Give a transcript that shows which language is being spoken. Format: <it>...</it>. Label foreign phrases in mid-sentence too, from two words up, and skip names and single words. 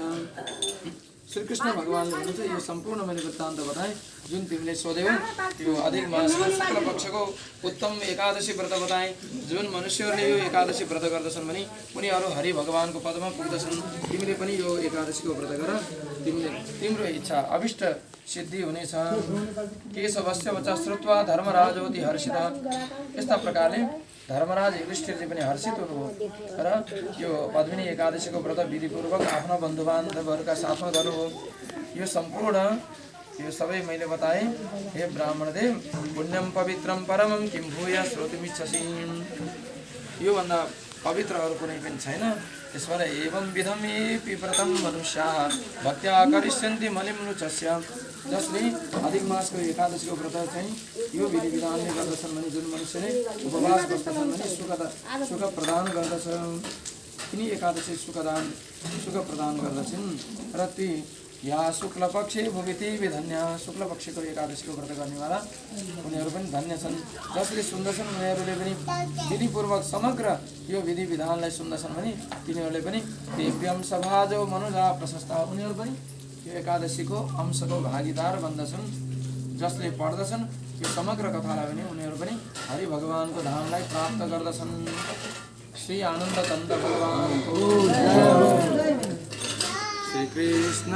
<ne>श्रीकृष्ण भगवानले भन्नुहुन्छ यो सम्पूर्ण मैले वृत्तान्त बताएँ जुन तिमीले सोध्यौ। यो अधिक मासको शुक्ल पक्षको उत्तम एकादशी व्रत बताएँ। जुन मनुष्यहरूले यो एकादशी व्रत गर्दछन् भने उनीहरू हरि भगवानको पदमा पुग्दछन्। तिमीले पनि यो एकादशीको व्रत गर, तिम्रो इच्छा अभिष्ट सिद्धि हुनेछ।</ne> <sa>केशवस्य वचः श्रुत्वा धर्मराजोति हर्षित।</sa> <ne>यस्ता प्रकारले धर्मराज युधिष्ठिरजी पनि हर्षित हुनुभयो। र यो पद्मिनी एकादशीको व्रत विधिपूर्वक आफ्नो बन्धुबान्धवहरूका साथमा गर्नुभयो। यो सम्पूर्ण यो सबै मैले बताएँ।</ne> <sa>हे ब्राह्मणदेव, पुण्यम पवित्रम परमम किम भूय श्रोतुमिच्छसि।</sa> <ne>योभन्दा पवित्र अरू कुनै पनि छैन।</ne> <sa>त्यसबाट एवं विधम एपि व्रतम मनुष्याः भक्त्या करिष्यन्ति मलिम्नुचस्य।</sa> <ne>जसले अधिक मासको एकादशीको व्रत चाहिँ यो विधि विधानले गर्दछन् भने जुन मनुष्यले उपवास बस्दछन् भने सुख प्रदान गर्दछ। तिनी एकादशी सुख प्रदान गर्दछन्। र</ne> <sa>ती या शुक्ल पक्षे भुविति विधन्या,</sa> <ne>शुक्ल पक्षको एकादशीको व्रत गर्नेवाला उनीहरू पनि धन्य छन्। जसले सुन्दछन् उनीहरूले पनि विधिपूर्वक समग्र यो विधि विधानलाई सुन्दछन् भने तिनीहरूले पनि</ne> <sa>दिव्यम सभाजो मनुजा प्रशस्ता,</sa> <ne>उनीहरू पनि यो एकादशीको अंशको भागीदार बन्दछन्। जसले पढ्दछन् यो समग्र कथालाई पनि उनीहरू पनि हरि भगवानको धामलाई प्राप्त गर्दछन्। श्री आनन्द चन्द्र भगवानको श्री कृष्ण।</ne>